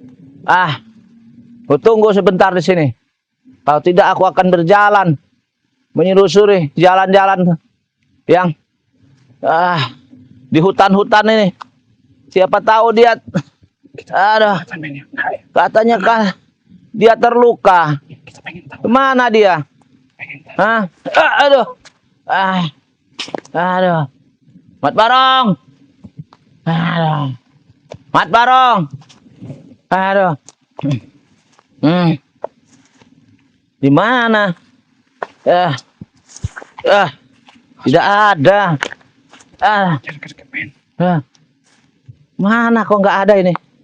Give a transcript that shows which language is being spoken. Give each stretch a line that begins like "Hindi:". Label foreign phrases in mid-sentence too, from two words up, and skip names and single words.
Indonesian: Ku tunggu sebentar di sini. Kalau tidak aku akan berjalan menyusuri jalan-jalan yang di hutan-hutan ini. Siapa tahu dia katanya kan dia terluka. Kemana dia? Aduh. Aduh. Mat Barong. Aduh. Mat Barong. Aduh. Di mana? Tidak ada. Mana kok nggak ada ini?